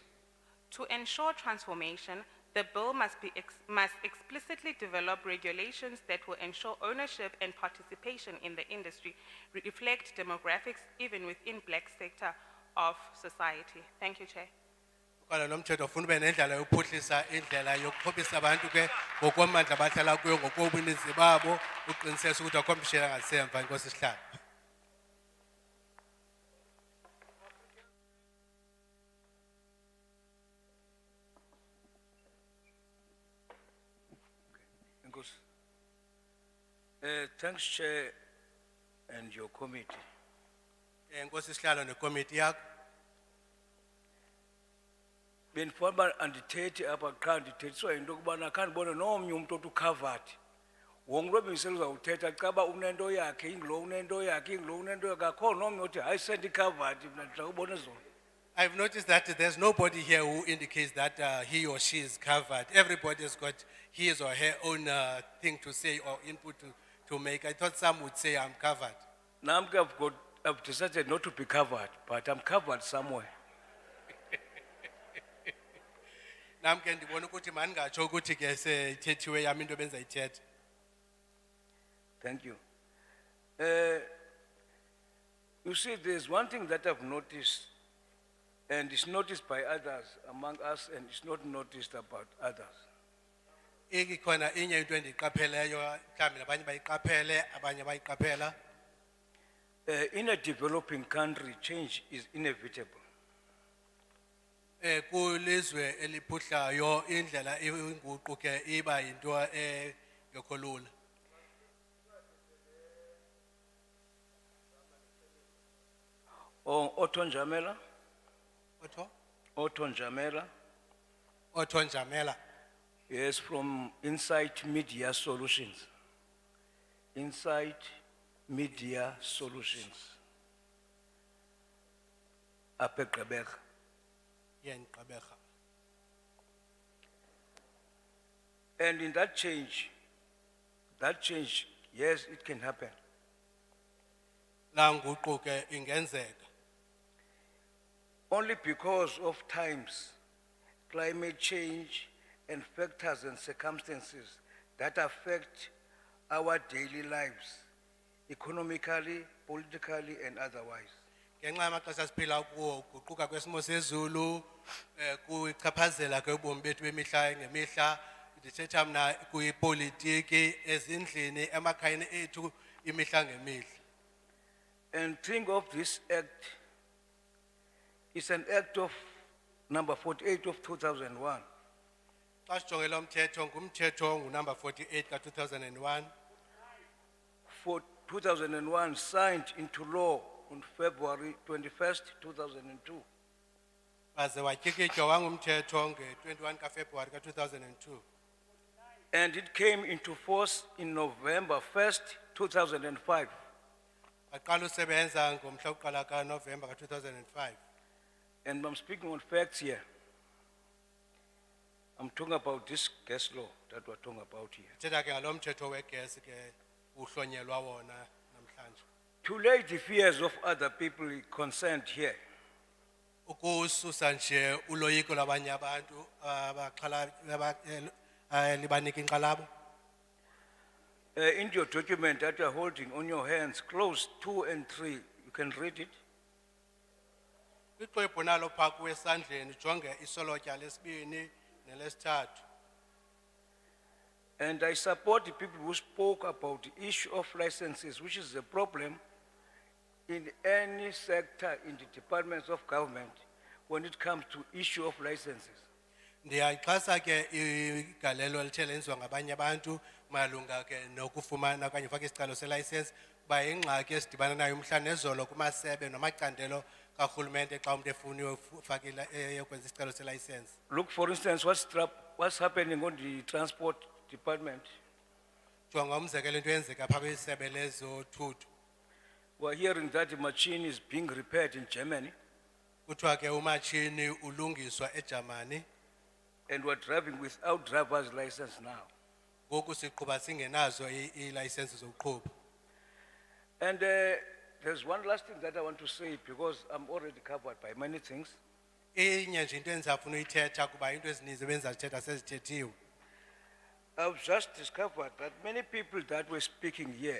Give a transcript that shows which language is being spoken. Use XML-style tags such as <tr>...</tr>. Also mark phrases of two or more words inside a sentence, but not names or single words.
<en>To ensure transformation, the bill must explicitly develop regulations that will ensure ownership and participation in the industry, reflect demographics even within black sector of society. Thank you, Chair.</en> <xh>Kwala lo mthetho ufuna ube nendlela yokuphuhlisa indlela yokuxhobisa abantu ke ngokwamandla abahlala kuyo ngokobuninzi babo uqinisesa ukuthi akho mshela ngasemva inkosi isihlalo.</xh> <en>Thanks, Chair, and your committee.</en> <xh>Inkosi isihlalo nekomiti yakho. Benifuna andithethe apha qha ndithethiswa yinto yokubana khandibone nomnye umuntu othi ucovered. Wonke lo miselo uzawuthetha caba unento yakhe inglo unento yakhe inglo unento yakhe akho nomnye othi hayi sendi-covered mna ndizawubona zona.</xh> <en>I've noticed that there's nobody here who indicates that he or she is covered. Everybody's got his or her own thing to say or input to make. I thought some would say I'm covered. Now I've decided not to be covered, but I'm covered somewhere.</en> <xh>Nam ke ndibona ukuthi mandingatsho ukuthi ke sethethiwe yami into benza ithethe.</xh> <en>Thank you. You see, there's one thing that I've noticed, and it's noticed by others among us, and it's not noticed about others.</en> <xh>Ikhona inye into endiyiqapheleyo mhlawumbi nabanye bayiqaphele abanye bayiqaphela.</xh> <en>In a developing country, change is inevitable.</en> <xh>Kulizwe eliphuhlayo indlela inguqu ke iba yinto engekho lula.</xh> <en>Oton Jamela, Otho? Oton Jamela, Otho Njamela. yes, from Insight Media Solutions. Insight Media Solutions.</en> <xh>Apha eGqeberha. Yen Gqeberha.</xh> <en>And in that change, yes, it can happen.</en> <xh>La nguquko ke ingenzeka.</xh> <en>Only because of times, climate change, and factors and circumstances that affect our daily lives, economically, politically, and otherwise.</en> <xh>Ngenxa yamaxesha siphila kuwo uguquka kwesimo sezulu kuyichaphazela ke ubomi bethu bemihla ngemihla ndithetha mna kuyipolitiki ezindlini emakhayeni ethu imihla ngemihla.</xh> <en>And think of this act, it's an act of number 48 of 2001.</en> <xh>Xa sijongile lo mthetho ngumthetho ngunumber 48 ka-2001.</xh> <en>For 2001 signed into law on February 21st, 2002.</en> <xh>Baze watyikitywa wangumthetho nge-21 kaFebruwari ka-2002.</xh> <en>And it came into force in November 1st, 2005.</en> <xh>Waqala usebenza ngomhla wokuqala kaNovemba ka-2005.</xh> <en>And I'm speaking on facts here. I'm talking about this gas law that we're talking about here.</en> <xh>Thetha ke ngalo mthetho wegesi ke uhlonyelwa wona namhlanje.</xh> <en>To lay the fears of other people concerned here.</en> <xh>Ukususa nje uloyiko labanye abantu libanika inkxalabo.</xh> <en>In your document that you're holding on your hands, close 2 and 3, you can read it.</en> <xh>Ixwebhu nalo phaa kuwe esandleni jonge isolotya lesibini nelesithathu.</xh> <en>And I support the people who spoke about the issue of licenses, which is a problem in any sector in the departments of government when it comes to issue of licenses.</en> <xh>Ndiyayixhasa ke igalelo elithe lenziwa ngabanye abantu malunga ke nokufumana okanye ufaka isicelo selicense kuba yingxaki esidibana nayo umhla nezolo kumasebe namacandelo karhulumente xa umuntu efuna ufakile yokwenza isicelo selicense.</xh> <en>Look, for instance, what's happening on the transport department.</en> <xh>Jonga umzekelo into eyenzeka phaa kwisebe lezothutho.</xh> <en>We're hearing that the machine is being repaired in Germany.</en> <xh>Kuthiwa ke umatshini ulungiswa eJamani.</xh> <en>And we're driving without driver's license now.</en> <xh>Ngoku siqhuba singenazo ii-license zokuqhuba.</xh> <en>And there's one last thing that I want to say because I'm already covered by many things.</en> <xh>Inye nje into endizafuna uyithetha kuba into ezininzi ebendizazithetha sezithethiwe.</xh> <en>I've just discovered that many people that were speaking here,</en>